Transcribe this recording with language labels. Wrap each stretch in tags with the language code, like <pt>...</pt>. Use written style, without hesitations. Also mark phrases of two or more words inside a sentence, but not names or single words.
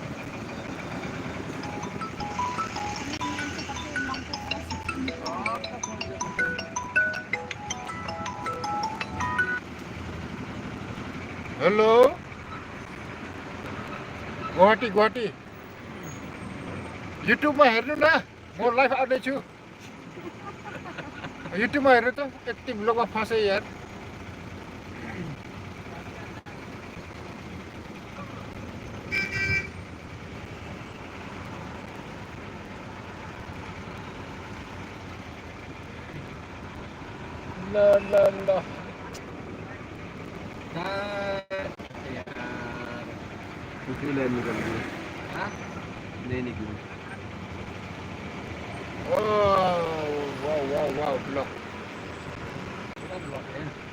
<ne>हेलो गुवाहाटी गुवाहाटी युट्युबमा हेर्नु न म लाइभ आउँदैछु। युट्युबमा हेर्नु त यति ब्लगमा फँसे यार। ल ल ल</ne> <hi>दूसरी लाइन निकल गई। नहीं निकली। वाह वाह वाह ब्लॉक है।</hi>